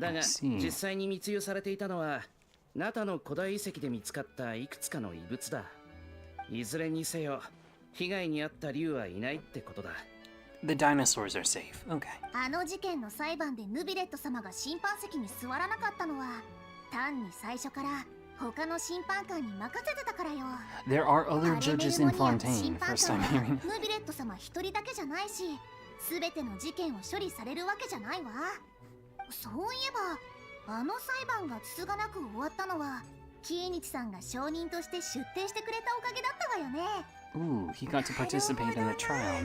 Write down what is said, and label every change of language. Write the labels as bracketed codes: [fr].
[ja] だが実際に密輸されていたのはナタの古代遺跡で見つかったいくつかの遺物だ。いずれにせよ被害に遭った竜はいないってことだ。 [en] The dinosaurs are safe. Okay. [ja] あの事件の裁判でヌビレット様が審判席に座らなかったのは単に最初から他の審判官に任せてたからよ。 [en] There are other judges in Fontaine. First time hearing. [ja] ヌビレット様一人だけじゃないし、全ての事件を処理されるわけじゃないわ。そういえばあの裁判がつつがなく終わったのはキーニチさんが証人として出廷してくれたおかげだったわよね。 [en] Ooh, he got to participate in the trial.